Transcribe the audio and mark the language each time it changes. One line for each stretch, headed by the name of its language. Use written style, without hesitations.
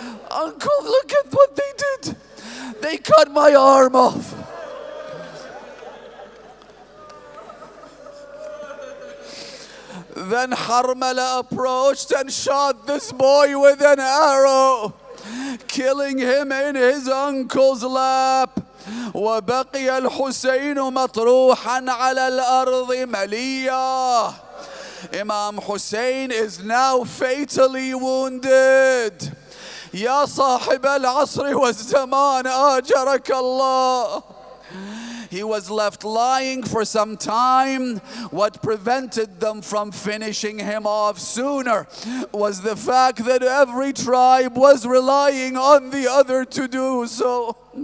English: Uncle, look at what they did. They cut my arm off. Then Harmala approached and shot this boy with an arrow, killing him in his uncle's lap.
Arabic: وبقي الحسين مطروحا على الأرض مليا.
English: Imam Hussain is now fatally wounded.
Arabic: يا صاحب العصر والزمان آجرك الله.
English: He was left lying for some time. What prevented them from finishing him off sooner was the fact that every tribe was relying on the other to do so.